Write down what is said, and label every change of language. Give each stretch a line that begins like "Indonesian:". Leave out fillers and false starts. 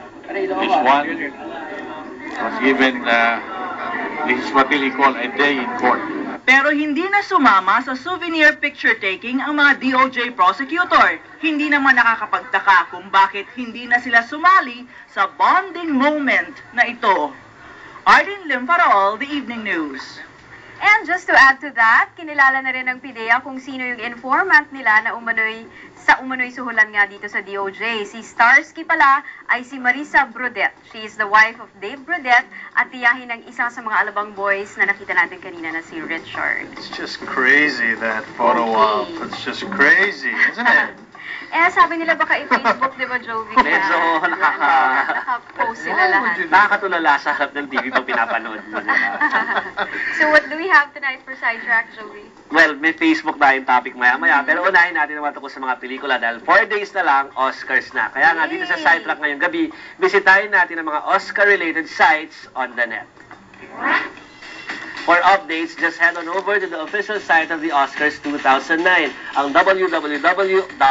English: This one was given, this is what we call a day in court.
Filipino: Pero hindi na sumama sa souvenir picture taking ang mga DOJ prosecutor. Hindi naman nakakapagtaka kung bakit hindi na sila sumali sa bonding moment na ito. Arlene Lim para All, The Evening News. And just to add to that, kinilala na rin ng PIDEA kung sino yung informant nila na umano'y suhulan nga dito sa DOJ. Si Starsky pala ay si Marisa Brudet.
English: She is the wife of Dave Brudet
Filipino: at tiyahin ng isa sa mga alabang boys na nakita natin kanina na si Richard.
English: It's just crazy, that photo op. It's just crazy, isn't it?
Filipino: Sabi nila baka i-Facebook, di ba, Jovi? Medyo naka-post sila lahat. Nakakatulala sa harap ng TV pag pinapanood mo, diba?
English: So what do we have tonight for Sidetrack, Jovi?
Filipino: Well, may Facebook na yung topic maya-maya, pero unahin natin naman tungkol sa mga pelikula dahil 4 days na lang, Oscars na. Kaya nga dito sa Sidetrack ngayong gabi, bisitahin natin ang mga Oscar-related sites on the net.
English: For updates, just head on over to the official site of the Oscars 2009, ang www.oscar.com.